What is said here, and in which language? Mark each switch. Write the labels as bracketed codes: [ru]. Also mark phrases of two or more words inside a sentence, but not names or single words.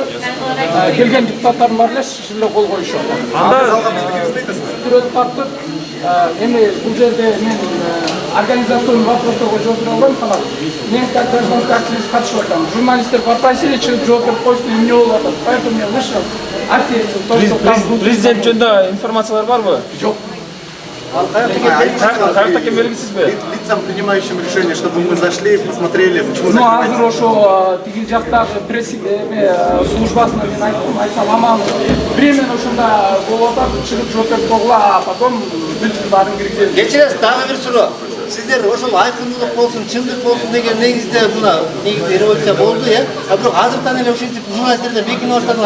[ky] Келген депутаттар бар эле шиле кол коюшат. Анда Сүрөт тартып, эми бул жерде мен организационный вопросторго жооп бере албайм, факат мен [ru] как гражданский активист [ky] катышып атам. Журналисттер попросили чыгып жооп берип койсун, эмне болуп атат. [ru] Поэтому я вышел. [ky] Президент жөнүндө информациялар барбы? Жок. Каякта экен белгисизби? [ru] лицам, принимающим решение, чтобы мы зашли, посмотрели, почему Ну, [ky] азыр ошо тиги жактагы пресс службасына мен айтсам, аман временно ушунда болуп атат, чыгып жооп берип койгула, [ru] а потом [ky] бүт баарын киргизебиз. Кечиресиз, дагы бир суроо. Сиздер ошол айкындылык болсун, чындык болсун деген негизде мына революция болду, бирок азыртан эле ушинтип журналисттерден бекине баштадыңар.